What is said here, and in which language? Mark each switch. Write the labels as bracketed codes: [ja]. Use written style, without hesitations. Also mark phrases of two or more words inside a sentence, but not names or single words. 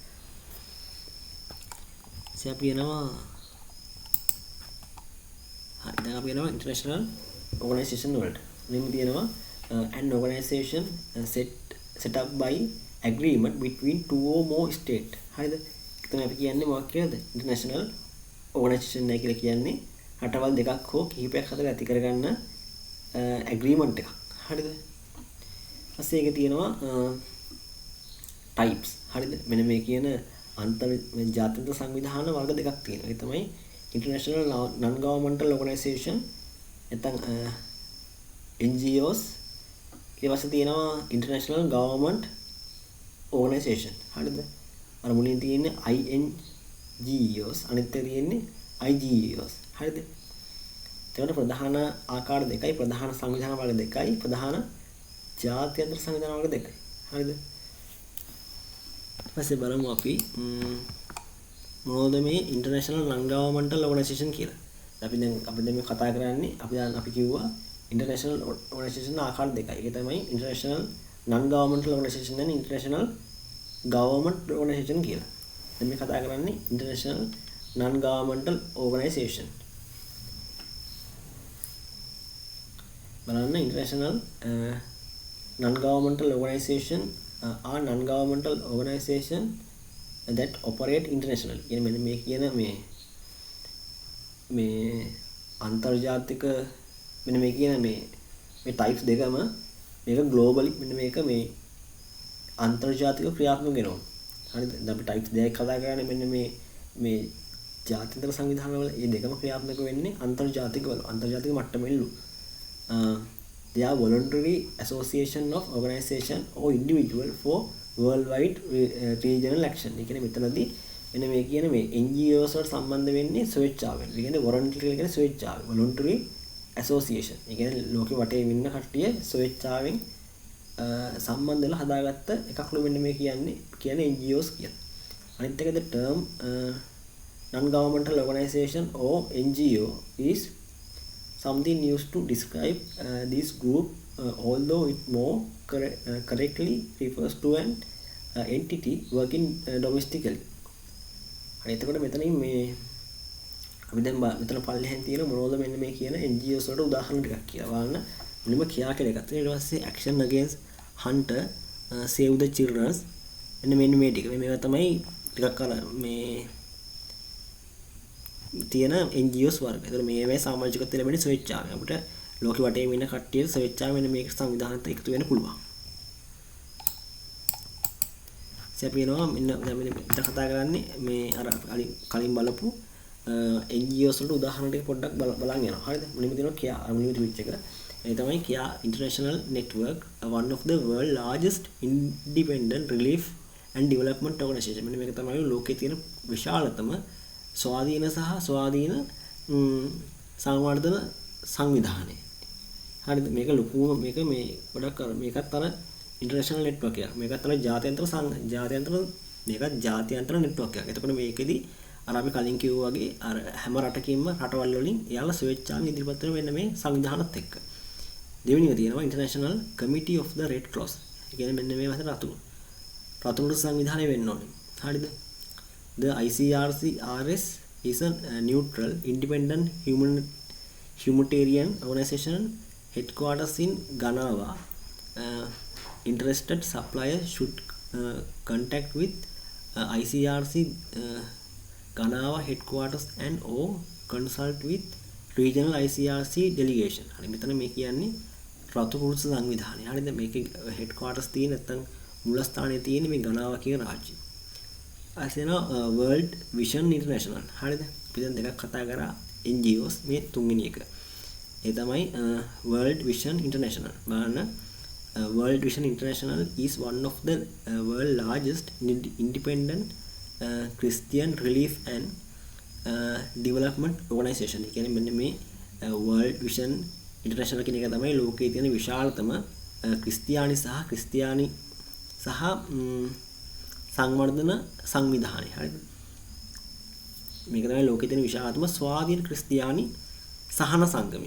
[si] අපි යනවා දැන් අපි යනවා ඉන්ටර්නැෂනල් ඕගනයිසේෂන් වලට. මෙන්න තියෙනවා [en] an organization set up by agreement between two or more states. [si] හරිද? එතන අපි කියන්නේ මොකක් කියලාද? ඉන්ටර්නැෂනල් ඕගනයිසේෂන් එක කියලා කියන්නේ රටවල් දෙකක් හෝ කිහිපයක් අතර ඇති කරගන්න agreement එකක්. හරිද? ඊපස්සේ ඒක තියෙනවා types. හරිද? මෙන්න මේ කියන අන්තර් ජාත්‍යන්තර සංවිධාන වර්ග දෙකක් තියෙනවා. ඒ තමයි [en] international non governmental organization නැත්නම් NGOs. [si] ඊට පස්සේ තියෙනවා [en] international government organization. [si] හරිද? අර මුලින් තියෙන්නේ INGOs අනිත් එක තියෙන්නේ IGOs. හරිද? එතකොට ප්‍රධාන ආකාර දෙකයි, ප්‍රධාන සංවිධාන වර්ග දෙකයි, ප්‍රධාන ජාත්‍යන්තර සංවිධාන වර්ග දෙකයි. හරිද? ඊපස්සේ බලමු අපි මොනවද මේ [en] international non governmental organization [si] කියලා. අපි දැන් මේ කතා කරන්නේ අපි කිව්වා [en] international organization [si] ආකාර දෙකයි. ඒක තමයි [en] international non governmental organization and international government organization කියලා. [si] දැන් මේ කතා කරන්නේ [en] international non governmental organization. බලන්න international non-governmental organization are non-governmental organization that operate internationally. [si] කියන්නේ මෙන්න මේ කියන මේ අන්තර්ජාතික මෙන්න මේ කියන මේ types දෙකම මේක globally මෙන්න මේක මේ අන්තර්ජාතික ක්‍රියාත්මක වෙනවා. හරිද? දැන් අපි types දෙකක් කතා කරන්නේ මෙන්න මේ ජාත්‍යන්තර සංවිධාන වල මේ දෙකම ක්‍රියාත්මක වෙන්නේ අන්තර්ජාතික මට්ටමෙලු. [en] They are voluntary association of organization or individual for worldwide regional action. [si] ඒ කියන්නේ මෙතනදී මෙන්න මේ කියන මේ NGOs වලට සම්බන්ධ වෙන්නේ ස්වේච්ඡාවෙන්. ඒ කියන්නේ voluntary කියන්නේ ස්වේච්ඡාවෙන්. [en] voluntary association. [si] ඒ කියන්නේ ලෝකෙ වටේ ඉන්න කට්ටිය ස්වේච්ඡාවෙන් සම්බන්ධ වෙලා හදාගත්ත එකක්ලු මෙන්න මේ කියන්නේ NGOs කියලා. අනිත් එක [en] the term non governmental organization or NGO is something used to describe this group, although it more correctly refers to an entity working domestically. [si] හරි එතකොට මෙතනින් මේ අපි දැන් මෙතන පල්ලෙහෙන් තියෙන මොනවද මෙන්න මේ කියන NGOs වලට උදාහරණ ටිකක් කියලා බලන්න. මුලින්ම කියා කියලා එකක් තියෙනවා. ඊට පස්සේ action against Hnda, save the children. මෙන්න මේ ටික. මේවා තමයි ටිකක් අර මේ තියෙන NGOs වර්ග. ඒතර මේවේ සමාජිකත්වය ලැබෙන්නේ ස්වේච්ඡාවෙන්. අපිට ලෝකෙ වටේම ඉන්න කට්ටිය ස්වේච්ඡාවෙන් මේක සංවිධානයට එකතු වෙන්න පුළුවන්. සැපේනවා මෙන්න කතා කරන්නේ මේ අර කලින් බලපු NGOs වලට උදාහරණ ටික පොඩ්ඩක් බලන් යනවා. හරිද? මුලින්ම දෙනවා කියා මුලින්ම තිබිච්ච එක. ඒ තමයි [en] කියා international network, one of the world largest independent relief and development organization. [si] මෙන්න මේක තමයි ලෝකයේ තියෙන විශාලතම ස්වාධීන සංවර්ධන සංවිධානය. හරිද? මේක ලොකුම මේක මේ ගොඩක් අර මේකත් අර ඉන්ටර්නැෂනල් නෙට්වර්ක් එකක්. මේකත් අර ජාත්‍යන්තර මේකත් ජාත්‍යන්තර නෙට්වර්ක් එකක්. එතකොට මේකෙදි අර අපි කලින් කිව්වා වගේ අර හැම රටකින්ම රටවල් වලින් එයාලා ස්වේච්ඡාවෙන් ඉදිරිපත් වෙන මෙන්න මේ සංවිධානත් එක්ක. දෙවෙනිව තියෙනවා International Committee of the Red Cross. ඒ කියන්නේ මෙන්න මේ වගේ රතුරු සංවිධානය වෙන්න ඕනේ. හරිද? [en] The ICRC-RS is a neutral, independent humanitarian organization headquarters in Ghana. Interested suppliers should contact with ICRC Ghana headquarters and or consult with regional ICRC delegation. [si] හරි මෙතන මේ කියන්නේ රතුරු සංවිධානය. හරිද? මේකේ headquarters තියෙන නැත්නම් මූලස්ථානයේ තියෙන මේ ගනාව කියන රාජ්‍යය. අසේන World Vision International. හරිද? අපි දැන් දෙකක් කතා කරා NGOs මේ තුන්වෙනි එක. ඒ තමයි World Vision International. [en] බලන්න World Vision International is one of the world largest independent Christian relief and development organization. [si] ඒ කියන්නේ මෙන්න මේ World Vision International කියන එක තමයි ලෝකයේ තියෙන විශාලතම ක්‍රිස්තියානි සහ සංවර්ධන සංවිධානය. හරිද? මේක තමයි ලෝකයේ තියෙන විශාලතම ස්වාධීන ක්‍රිස්තියානි සහන සංගමය.